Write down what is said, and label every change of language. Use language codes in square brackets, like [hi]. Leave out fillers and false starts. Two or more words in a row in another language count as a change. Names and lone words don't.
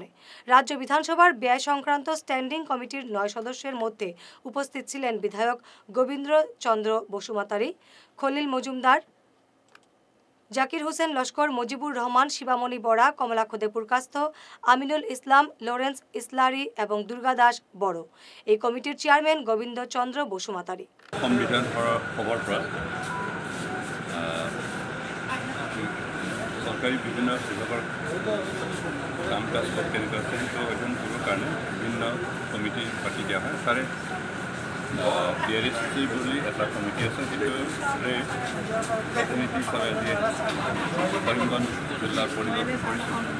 [bn] রাজ্য বিধানসভার ব্যয় সংক্রান্ত স্ট্যান্ডিং কমিটির 9 সদস্যের মধ্যে উপস্থিত ছিলেন বিধায়ক গোবিন্দ চন্দ্র বসুমাতারি, খলিল মজুমদার, জাকির হোসেন লস্কর, মুজিবুর রহমান, শিবামণি বড়া, কমলা খোদেপুর কাস্থ, আমিনুল ইসলাম, লরেন্স ইসলারি এবং দুর্গা দাস বড়। এই কমিটির চেয়ারম্যান গোবিন্দ চন্দ্র বসুমাতারি। [as] সংবিধান খবৰ পৰা চৰকাৰী বিভিন্ন বিভাগৰ কাম কাজ কেনেকুৱা আছে সেইটো অধ্যয়ন কৰিবৰ কাৰণে বিভিন্ন কমিটি পাতি দিয়া হয়। তাৰে BRSC বুলি এটা কমিটি আছে, সেইটোৰে প্ৰতিনিধি হিচাপে আজি কৰিমগঞ্জ জিলাৰ পৰিদৰ্শন কৰিছোঁ।